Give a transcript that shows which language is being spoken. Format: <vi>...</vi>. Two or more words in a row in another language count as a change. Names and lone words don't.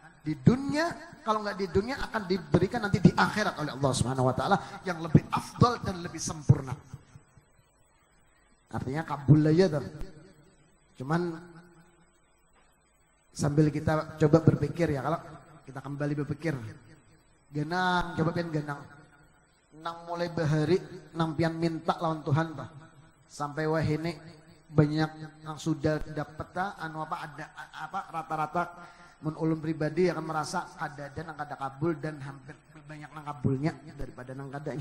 <id>Di dunia, kalau nggak di dunia akan diberikan nanti di akhirat oleh</id> <ar>Allah Subhanahu wa taala</ar> <id>yang lebih afdal dan lebih sempurna. Artinya kabul aja tuh. Cuman sambil kita coba berpikir ya, kalau kita kembali berpikir.</id> <bjn>Genang, coba pian genang. Nang mulai bahari, nang pian minta lawan Tuhan bah. Sampai wah ini banyak yang sudah dapat anu apa ada apa rata-rata mun ulun pribadi akan merasa ada dan kada kabul dan hampir banyak nang kabulnya daripada nang kadanya.</bjn>